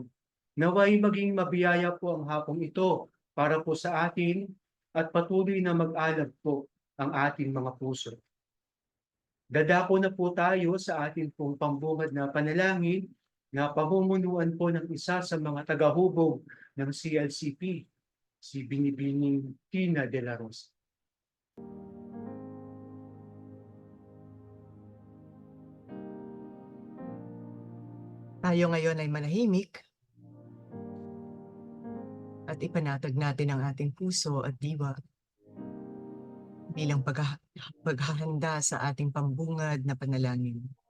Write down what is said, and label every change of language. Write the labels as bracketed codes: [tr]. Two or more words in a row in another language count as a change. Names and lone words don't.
[tl] Naway maging mabiyaya po ang hapong ito para po sa atin at patuloy na mag-alab po ang ating mga puso. Dadako na po tayo sa ating pong pambungad na panalangin na pamumunuan po ng isa sa mga tagahubog ng CLCP, si Binibining Tina de la Rosa. Tayo ngayon ay manahimik at ipanatag natin ang ating puso at diwa bilang paghahanda sa ating pambungad na panalangin.